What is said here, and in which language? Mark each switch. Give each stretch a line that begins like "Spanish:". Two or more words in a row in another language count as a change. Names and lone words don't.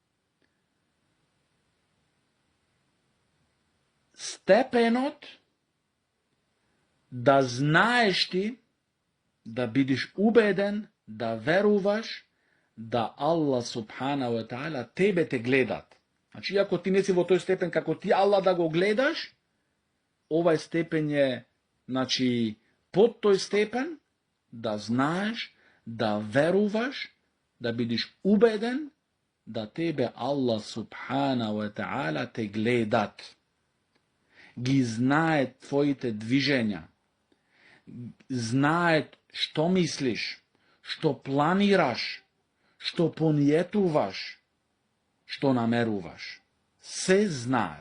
Macedonian: степенот да знаеш ти, да бидиш убеден, да веруваш да Аллах
Arabic: سبحانه وتعالى
Macedonian: тебе те гледат. Значи, ако ти не си во тој степен како ти Аллах да го гледаш, овај степен е, значи, под тој степен да знаеш, да веруваш, да бидиш убеден да тебе Аллах
Arabic: سبحانه وتعالى
Macedonian: те гледат. Ги знаат твоите движења, знаат што мислиш, што планираш, што пониетуваш, што намеруваш. Се знаат.